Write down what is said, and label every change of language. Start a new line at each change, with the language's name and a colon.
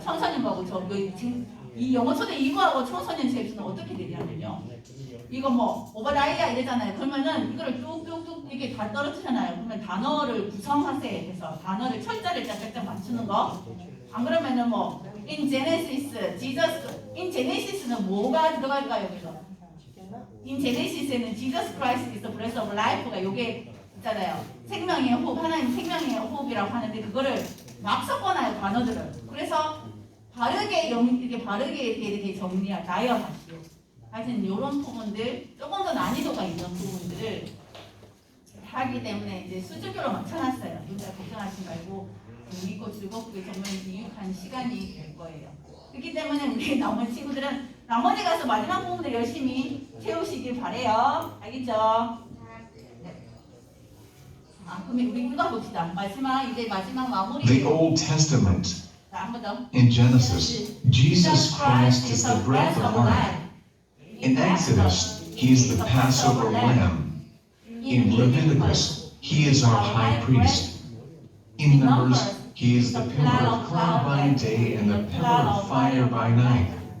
Korean: 청소년하고 지금 이 영어 초대 2부하고 청소년 제주는 어떻게 되냐면요. 이거 뭐 오버라이야 이러잖아요. 그러면은 이거를 뚝뚝뚝 이렇게 다 떨어뜨려놔요. 그러면 단어를 구성하세요. 그래서 단어를 철자를 짝짝짝 맞추는 거. 안 그러면은 뭐 in Genesis, Jesus, in Genesis는 뭐가 들어갈까요? 여기서 in Genesis에는
English: Jesus Christ is the breath of life
Korean: 가 요게 있잖아요. 생명의 호흡, 하나님 생명의 호흡이라고 하는데 그거를 막 섞어놔요 단어들을. 그래서 바르게 이렇게 정리할 나열하시오. 하여튼 이런 부분들 조금 더 난이도가 있는 부분들을 하기 때문에 이제 수준별로 맞춰놨어요. 진짜 걱정하지 말고 재밌고 즐겁고 정말 유익한 시간이 될 거예요. 그렇기 때문에 우리 나머지 친구들은 나머지 가서 마지막 부분들 열심히 채우시길 바래요. 알겠죠? 네. 그러면 우리 읽어봅시다. 마지막 마무리.
English: The Old Testament.
Korean: 자, 한 번 더.
English: In Genesis, Jesus Christ is the breath of life. In Exodus, he is the Passover lamb. In Leviticus, he is our high priest. In Numbers, he is the pillar of cloud by day and the pillar of fire by night.